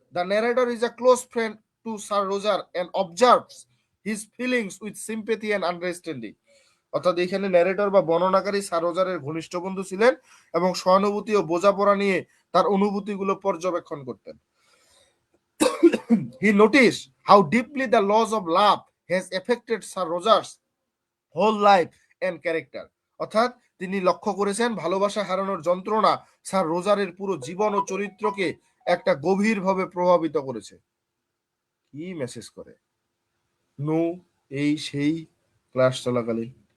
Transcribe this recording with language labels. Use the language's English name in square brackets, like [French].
[English] The narrator is a close friend to sir Roger and observes his feelings with sympathy and understanding. [Bangla] অর্থাৎ এখানে narrator বা বর্ণনাকারী sir রোজারের ঘনিষ্ঠ বন্ধু ছিলেন এবং সহানুভূতি ও বোঝাপড়া নিয়ে তার অনুভূতিগুলো পর্যবেক্ষণ করতেন। [English] He noticed how deeply the loss of love has affected Sir Roger's whole life and character. [Bangla] অর্থাৎ তিনি লক্ষ্য করেছেন ভালোবাসা হারানোর যন্ত্রণা স্যার রোজারের পুরো জীবন ও চরিত্রকে একটা গভীরভাবে প্রভাবিত করেছে। কি মেসেজ করে নো এই সেই ক্লাস চলাকালীন।